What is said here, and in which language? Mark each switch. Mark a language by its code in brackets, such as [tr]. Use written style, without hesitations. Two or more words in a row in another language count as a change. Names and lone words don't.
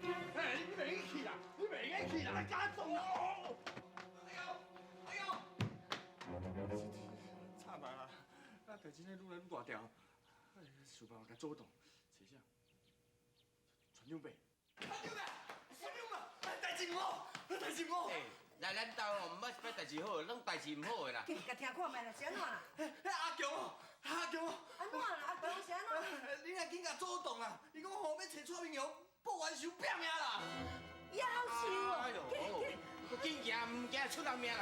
[nan] 哎，你袂去啦，你袂去啦，来家中啦！哎呦！惨吧啦，啊，代志呢愈来愈大条，哎，想办法甲做动，找啥？传长辈。传长辈，传长辈，代志唔好，代志唔好。来咱兜哦，唔捌一摆代志好，拢代志唔好的啦。甲听看卖啦，是安怎啦？阿强哦，阿强哦，安怎啦？阿强是安怎？你若紧甲做动啦，伊讲后要找蔡明雄报完仇拼命啦。夭寿哦！哎呦，佮紧行，唔惊出人命啦。